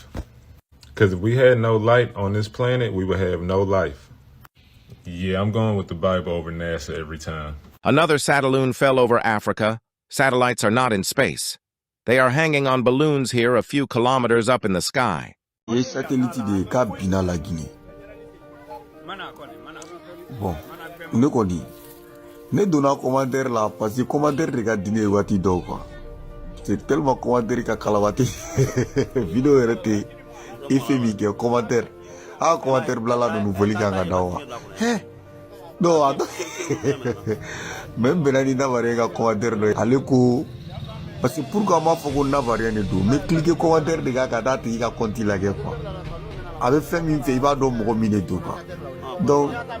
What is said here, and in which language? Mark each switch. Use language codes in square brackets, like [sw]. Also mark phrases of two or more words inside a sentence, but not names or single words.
[en] Because if we had no light on this planet, we would have no life. Yeah, I'm going with the Bible over NASA every time. Another Satelloon fell over Africa. Satellites are not in space. They are hanging on balloons here a few kilometers up in the sky. [bm] Bon, ne kɔni ne donna commentaire la [fr] parce que commentaire [bm] de ka dine waati dɔw quoi. [fr] C'est tellement commentaire [bm] ka kala waati vidéo yɛrɛ tɛ effet min kɛ [fr] commentaire commentaire [bm] bilala ninnu foli kan ka da wa [fr] non attends même [bm] bɛnna ni Navarien ka commentaire dɔ ye ale ko [fr] parce que pourquoi m'a [bm] fɔ ko Navarien de don [fr] mais cliquer commentaire [bm] de ka taa tigi ka compte lajɛ quoi a bɛ fɛn min fɛ i b'a dɔn mɔgɔ min de don quoi donc